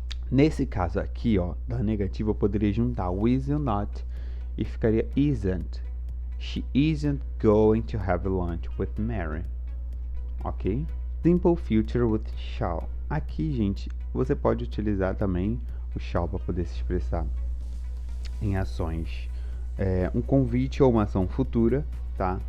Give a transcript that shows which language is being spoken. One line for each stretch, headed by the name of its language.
Portuguese: Nesse caso aqui, ó, da negativa eu poderia juntar o is e o not e ficaria isn't.
English: She isn't going to have lunch with Mary, ok? Simple future with shall.
Portuguese: Aqui, gente, você pode utilizar também o shall para poder se expressar em ações, um convite ou uma ação futura, tá?